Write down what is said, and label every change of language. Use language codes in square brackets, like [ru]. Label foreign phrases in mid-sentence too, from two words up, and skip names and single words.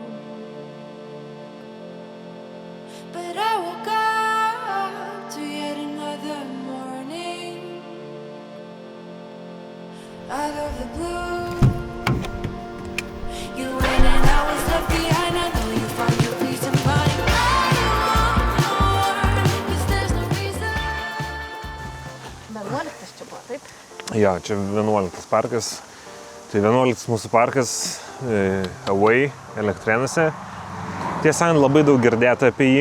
[en] But I woke up to yet another morning out of the blue. You went and I was left behind. I know you found your peace of mind. [lt] Jo, čia 11 parkas. Tai 11 mūsų parkas Away Elektrėnuose. Tiesą, labai daug girdėta apie jį.